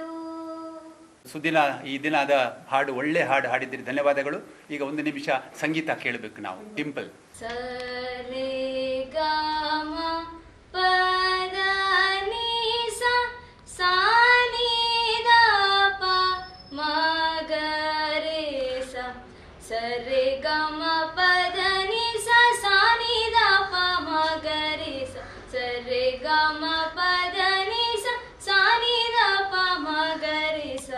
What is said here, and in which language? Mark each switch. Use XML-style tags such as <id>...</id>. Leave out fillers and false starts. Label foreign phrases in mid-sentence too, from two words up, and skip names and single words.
<kn>ಸುದಿನ ಈ ದಿನದ ಹಾಡು, ಒಳ್ಳೆ ಹಾಡು ಹಾಡಿದ್ದೀರಿ, ಧನ್ಯವಾದಗಳು. ಈಗ 1 ನಿಮಿಷ ಸಂಗೀತ ಕೇಳಬೇಕು ನಾವು. ಟಿಂಪಲ್. ಸರೆ ಗಾಮ ಪದ ನೀ ಸಾ ಸಾ ನೀ ದ ಪ ಮ ಗ ರೇ ಸಾ. ಸರೆ ಗಾಮ ಪದ ನೀ ಸಾ ಸಾ ನೀ ದ ಪ ಮ ಗ ರೇ ಸಾ. ಸರೆ ಗಾಮ ಪದ ನೀ ಸಾ ಸಾ ನೀ ದ ಪ ಮ ಗ ರೇ ಸಾ.</kn>